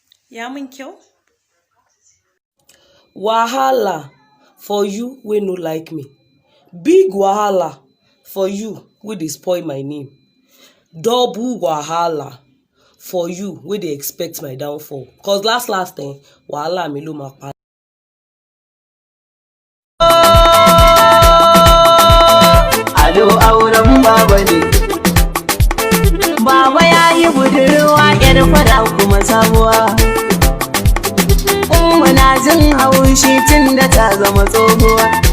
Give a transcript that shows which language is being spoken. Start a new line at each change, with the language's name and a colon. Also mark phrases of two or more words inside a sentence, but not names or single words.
Hausa: Ya mun kyau?
Nigerian Pidgin: Wahala for you wey no like me. Big wahala for you wey dey spoil my name. Double wahala for you wey dey expect my downfall. Cause last wahala
Yoruba: mi ló máa pa.
Hausa: Ado auren baba ne. Baba ya yi budurwa yar fada kuma sabuwa. Muna jin haushi tun da ta zama tsohuwa.